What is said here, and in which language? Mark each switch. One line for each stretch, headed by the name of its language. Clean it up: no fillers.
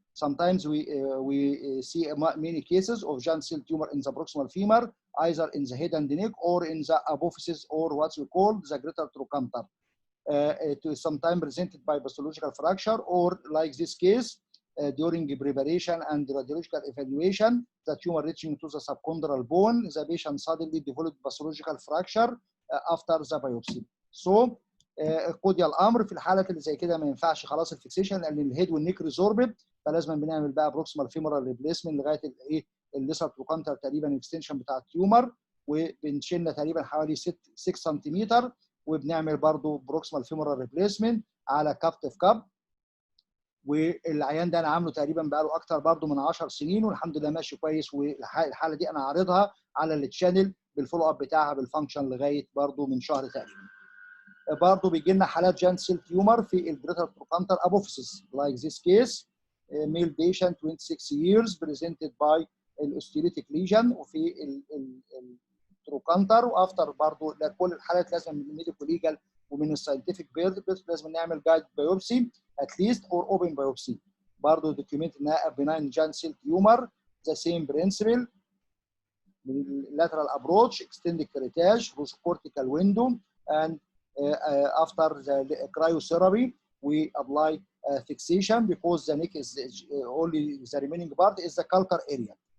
English: Sometimes we see many cases of giant cell tumor in the proximal femur, either in the head and the neck or in the apophysis, or what we call the greater trochanter. It is sometimes presented by pathological fracture, or like this case, during preparation and radiological evaluation, the tumor reaching to the subchondral bone, the patient suddenly developed pathological fracture after the biopsy.
Arabic: So قضي الامر في الحالات اللي زي كده ما ينفعش خلاص الفيكسيشن، لان الهيد والنيك ريزوربد، فلازم بنعمل بقى بروكسيمال فيمورال ريبليسمنت لغايه الايه الليسر تروكانتر تقريبا اكستنشن بتاع التيومر، وبنشيلنا تقريبا حوالي 6 سنتيمتر، وبنعمل برضو بروكسيمال فيمورال ريبليسمنت على كابت في كاب. والعيان ده انا عامله تقريبا بقاله اكتر برضو من 10 سنين، والحمد لله ماشي كويس. والحاله دي انا عارضها على التشانل بالفولو اب بتاعها بالفانكشن لغايه برضو من شهر تقريبا. برضه بيجي لنا حالات
English: Giant cell tumour في الجريتر trochanter apophysis like this case male patient 26 years presented by الاوستيوليتيك lesion وفي التروكانتر. وافتر
Arabic: برضه كل الحالات لازم من
English: الميديكو ليجال ومن الساينتفك بيربس
Arabic: لازم نعمل
English: Guided biopsy at least or open biopsy. برضه document انها benign giant cell tumour the same principle lateral approach extended curettage cortical window and after the cryotherapy, we apply fixation because the neck is only the remaining part is the calcar area.